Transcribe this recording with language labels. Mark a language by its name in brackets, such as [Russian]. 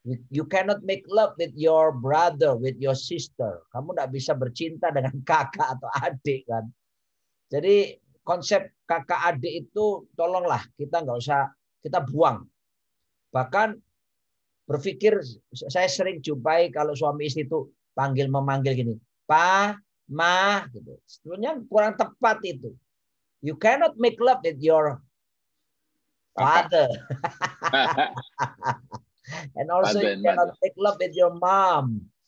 [English] You cannot make love with your brother, with your sister. [Indonesian] Kamu tidak bisa bercinta dengan kakak atau adik kan. Jadi konsep kakak adik itu tolonglah kita nggak usah kita buang. Bahkan berpikir, saya sering jumpai kalau suami istri itu memanggil gini, Pa, Ma, gitu. Sebenarnya kurang tepat itu. [English] You cannot make love with your father. And also you cannot make love with your mom.